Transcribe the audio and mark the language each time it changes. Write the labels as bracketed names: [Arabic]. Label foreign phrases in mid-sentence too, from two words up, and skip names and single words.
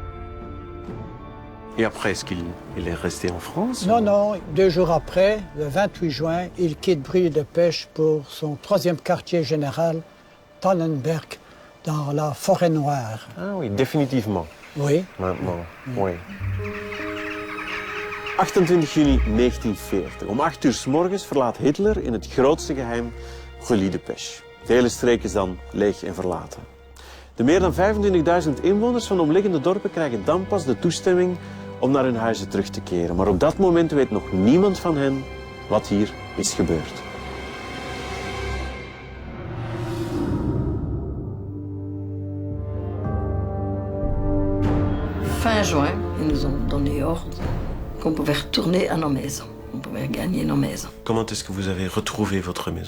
[French] Et après, est-ce qu'il est resté en France? Non, non, 2 jours après, le 28 juin, il quitte Brûlis-de-Pêche pour son 3e quartier général, Tannenberg, dans la Forêt Noire. Ah oui, définitivement. Oui. Maintenant, oui. 28 juni 1940. [Dutch] Om 8 uur 's morgens verlaat Hitler in het grootste geheim Brûlis-de-Pêche. Het hele streek is dan leeg en verlaten. De meer dan 25.000 inwoners van de omliggende dorpen krijgen dan pas de toestemming om naar hun huizen terug te keren. Maar op dat moment weet nog niemand van hen wat hier is gebeurd. [French] Fin juin, ils nous ont donné ordre qu'on pouvait retourner à nos maisons. On pouvait gagner nos maisons. Comment est-ce que vous avez retrouvé votre maison?